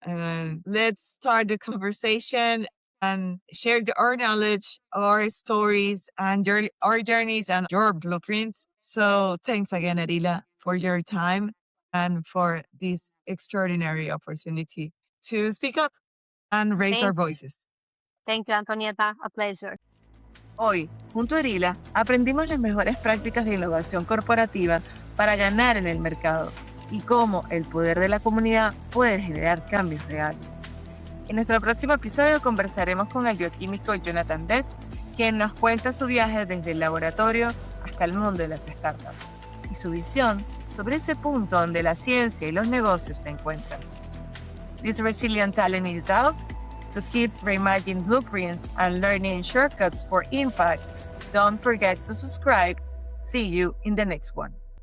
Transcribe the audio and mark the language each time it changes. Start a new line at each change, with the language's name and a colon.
English: And let's start the conversation and share our knowledge, our stories, and our journeys and your blueprints. So thanks again, Erila, for your time and for this extraordinary opportunity to speak up and raise our Thank, voices. thank you, Antonieta. A pleasure.
Spanish: Hoy, junto a Erila, aprendimos las mejores prácticas de innovación corporativa para ganar en el mercado y cómo el poder de la comunidad puede generar cambios reales. En nuestro próximo episodio conversaremos con el bioquímico Jonathan Betts, quien nos cuenta su viaje desde el laboratorio hasta el mundo de las startups y su visión sobre ese punto donde la ciencia y los negocios se encuentran.
English: This resilient talent is out. To keep Reimagine Blueprints and learning shortcuts for impact, don't forget to subscribe. See you in the next one.